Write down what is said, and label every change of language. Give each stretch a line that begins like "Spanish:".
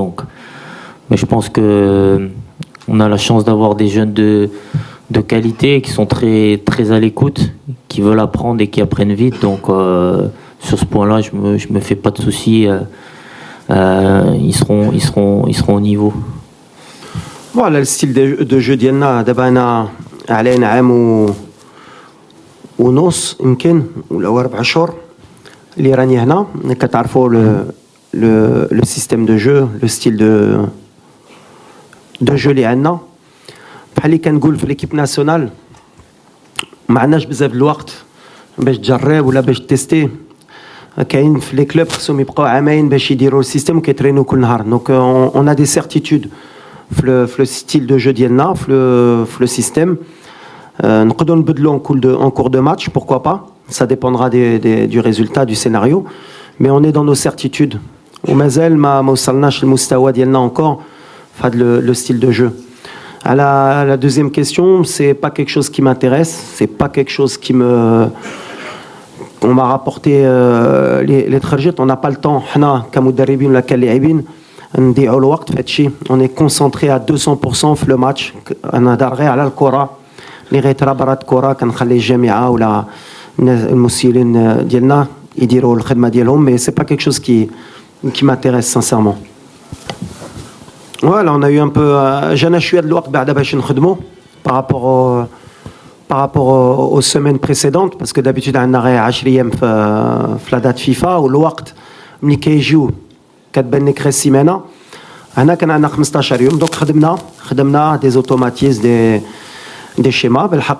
French: Donc, mais je pense que on a la chance d'avoir des jeunes de qualité qui sont très très à l'écoute, qui veulent apprendre et qui apprennent vite. Donc, sur ce point-là, je me fais pas de soucis. Ils seront au niveau. Voilà le style de jeu
Arabic: ديالنا دابا انا علينا عام ونص يمكن ولا 4 اشهر اللي راني هنا كتعرفوا
French: لو سيستيم دو جو لو ستيل دو جو
Arabic: اللي عندنا بحال اللي كنقول في ليكيب ناسيونال ما عندناش بزاف الوقت باش تجرب ولا باش تيستي كاين في لي كلوب خصهم يبقاو عامين باش يديروا السيستيم وكيترينوا كل نهار
French: دونك اون ا دي سيرتيتود
Arabic: في لو ستيل دو جو ديالنا في لو سيستيم نقدروا نبدلوا
French: en cours de match, pourquoi pas. Ça dépendra du résultat, du scénario. Mais on est dans nos certitudes.
Arabic: ومازال ما وصلناش للمستوى ديالنا
French: encore
Arabic: في
French: le style de jeu. À la deuxième question, c'est pas quelque chose qui m'intéresse, c'est pas quelque chose qui me... On m'a rapporté les trajets, on n'a pas le temps.
Arabic: حنا كمدربين ولا كلاعبين نضيعوا الوقت في هادشي.
French: On est concentré à 200%
Arabic: في
French: le match.
Arabic: انا دار غير على الكرة. اللي غيترا برات كره كنخلي الجامعه ولا المسؤولين ديالنا يديروا الخدمه ديالهم
French: مي سي با كيك شوز كي m'intéresse sincèrement. Voilà, on a eu un peu
Arabic: جانا شويه د الوقت بعدا باش نخدموا
French: par rapport aux semaines précédentes parce que d'habitude
Arabic: عندنا غير 10 ايام في لا دات فيفا والوقت ملي كيجيو كتبان لك غير السيمانه هنا كان عندنا 15 يوم دونك خدمنا
French: des automatismes des schémas.